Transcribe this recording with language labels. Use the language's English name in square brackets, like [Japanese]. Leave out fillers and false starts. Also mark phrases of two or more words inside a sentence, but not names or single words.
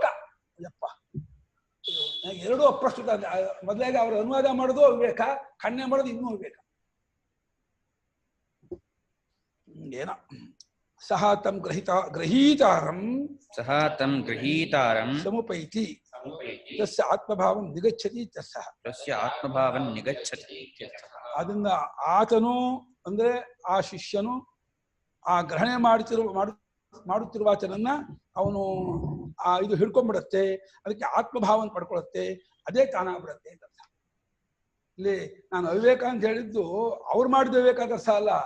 [Kannada] ಯಪ್ಪ, ಎರಡೂ ಅಪ್ರಸ್ತುತ. ಮೊದಲಾಗಿ ಅವರು ಅನುವಾದ ಮಾಡೋದು ವಿವೇಕ, ಖಂಡನೆ ಮಾಡೋದು ಇನ್ನೂ ವಿವೇಕ. [Sanskrit] ಏನ ಸಹ ತಂ ಗ್ರಹೀತಾರಂ ಸಹ ತಂ ಗೃಹೀತಾರಂ ಸಮುಪೈತಿ ತಸ್ಯ ಆತ್ಮಭಾವಂ ನಿಗಚ್ಚತಿ ತಸ್ಯ ತಸ್ಯ ಆತ್ಮಭಾವಂ ನಿಗಚ್ಚತಿ. [Kannada] ಅದನ್ನ ಆತನು ಅಂದ್ರೆ ಆ ಶಿಷ್ಯನು ಆ ಗ್ರಹಣೆ ಮಾಡುತ್ತಿರುವ ಆತನನ್ನ ಅವನು ಆ ಇದು ಹಿಡ್ಕೊಂಡ್ಬಿಡತ್ತೆ, ಅದಕ್ಕೆ ಆತ್ಮಭಾವನ ಪಡ್ಕೊಳತ್ತೆ, ಅದೇ ತಾನಾಗ್ಬಿಡತ್ತೆ ಅಂತ ಅರ್ಥ. ಇಲ್ಲಿ ನಾನು ಅವಿವೇಕ ಅಂತ ಹೇಳಿದ್ದು ಅವ್ರು ಮಾಡಿದ ವಿವೇಕ ಅಂತ ಅರ್ಥ ಅಲ್ಲ.